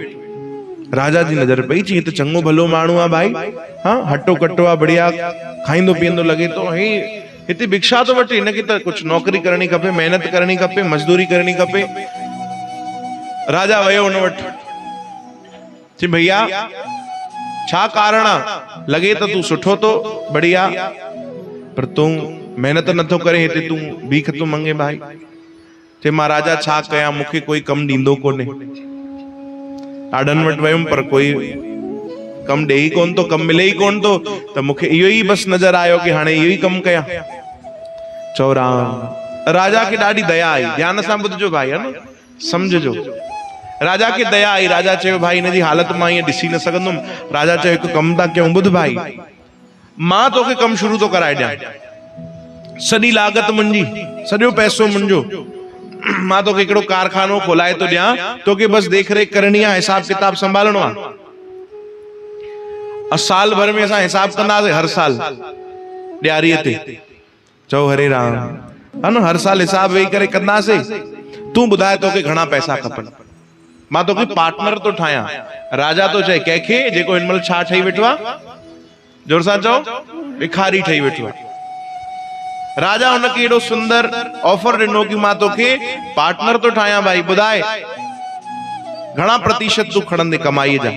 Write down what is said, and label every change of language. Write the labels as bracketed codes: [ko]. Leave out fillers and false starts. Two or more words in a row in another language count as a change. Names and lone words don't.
[sd] राजा जी नज़र पई, चई त चङो भलो माण्हू आहे भाई, हाँ हटो कटो आहे, बढ़िया खाईंदो पीअंदो लगे तो, हिते भिक्षा तो वठे, हिनखे त कुछ नौकरी करणी खपे, मेहनत करणी खपे, मजदूरी करणी खपे। राजा वयो हुन वटि, चई भैया छा कारण आहे? लगे त तूं सुठो तो बढ़िया, पर तूं मेहनत नथो करे, हिते तूं भीख तो मंगे भाई। चई मां राजा छा कयां, मूंखे कोई कम ॾींदो कोन्हे। ॾाढनि वटि वयुमि पर कोई कम ॾे ई कोन थो, कम मिले ई कोन थो, त मूंखे इहो ई बस नज़र आयो कि हाणे इहो ई कम कयां। चओ राम। राजा खे ॾाढी दया आई, ध्यान सां ॿुधजो भाई, है न, समझजो। राजा खे दया आई, राजा चयो भाई हिन जी हालत मां ईअं ॾिसी न सघंदुमि। राजा चयो हिकु कम था कयूं, ॿुध भाई, मां तोखे कम शुरू तो कराए ॾियां, सॼी लागत मुंहिंजी, सॼो पैसो मुंहिंजो, मां तोखे हिकिड़ो कारखानो खोलाए तो ॾियां, तोखे बस देख रेख करणी आहे, हिसाब किताब संभालणो आहे। साल भर में असां हिसाब कंदासीं, हर साल ॾियारीअ ते। चओ हरे राम। है न, हर साल हिसाब वेही करे कंदासीं। तूं ॿुधाए तोखे घणा पैसा खपनि, मां तोखे पार्टनर तो ठाहियां। राजा तो चए कंहिंखे, जेको हिन महिल छा ठही वेठो आहे, जोर सां चओ, भिखारी ठही वेठो आहे। राजा हुनखे एॾो सुंदर ऑफर ॾिनो कि मां तोखे पार्टनर तो ठाहियां भाई, ॿुधाए घणा प्रतिशत तूं खणंदे कमाईअ जा।